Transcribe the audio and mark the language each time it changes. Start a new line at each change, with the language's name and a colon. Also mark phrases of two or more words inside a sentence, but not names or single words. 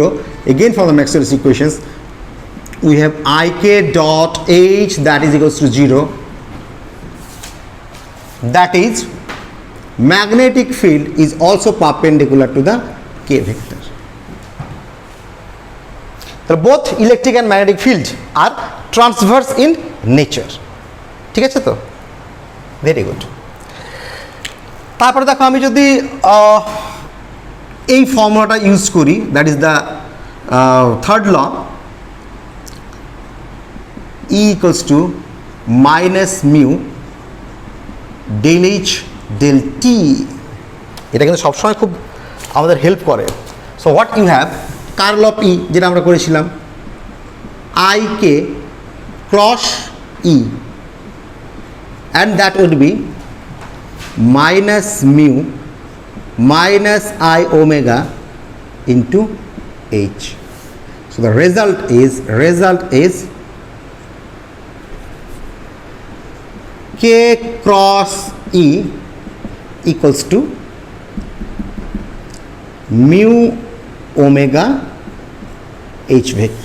English: Again from the Maxwell's equations we have ik dot H that is equals to 0. That is magnetic field is also perpendicular to the K vector. So both electric and magnetic field are transverse in nature.
Bangla: ঠিক আছে তো?
English: very good.
Bangla: তারপরে দেখো আমি যদি এই ফর্মুলাটা ইউজ করি,
English: that is the third law, E equals to minus mu del H del T,
Bangla: এটা কিন্তু সবসময় খুব আমাদের হেল্প করে।
English: so what you have curl of E,
Bangla: যেটা আমরা করেছিলাম,
English: i k cross E, and that would be minus mu minus i omega into H. so the result is K cross E equals to mu omega H vector.